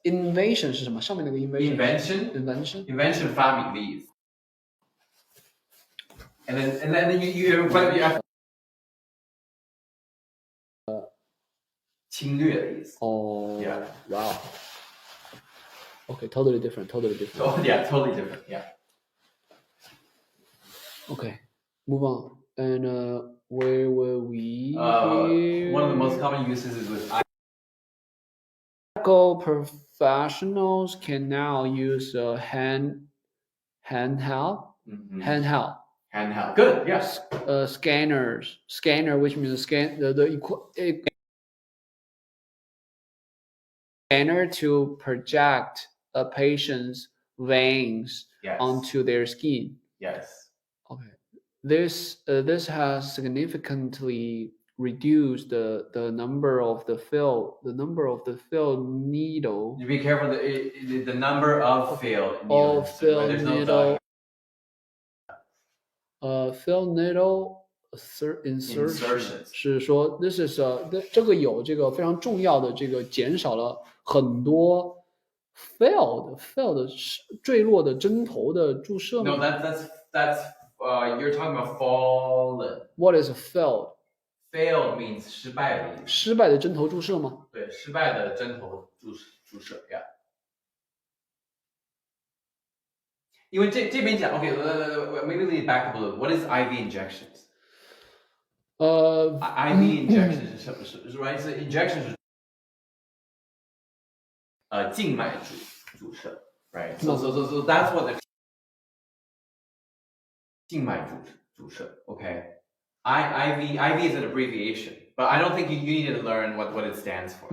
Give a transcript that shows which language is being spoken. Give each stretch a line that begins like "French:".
Chinese: Invention 是什么？上面那个 invention. 发明的意思。
English: And then you have
Chinese: 侵略的意思。
English: Yeah. Wow. Okay, totally different. Oh, yeah, totally different. Yeah. Okay, move on. And where were we? One of the most common uses is with medical professionals can now use a handheld. Handheld. Good. Yes. Scanner, which means the scanner to project a patient's veins onto their skin. Yes. Okay. This has significantly reduced the number of the field needle. You be careful the number of field needles. There's no
Chinese: field needle insertion 是说
English: this is
Chinese: 这个有这个非常重要的这个减少了很多 failed 坠落的针头的注射。
English: No, that's you're talking about fallen. What is failed? Failed means
Chinese: 失败的意思。失败的针头注射吗？对，失败的针头注射 ，
English: yeah。
Chinese: 因为这边讲
English: ，OK， maybe we back up a little. What is IV injections?
Chinese: IV injection 是什么？是 right？是 injection 是静脉注射 ，
English: right？ So that's what the
Chinese: 静脉注射
English: ，OK？IV is an abbreviation, but I don't think you need to learn what it stands for.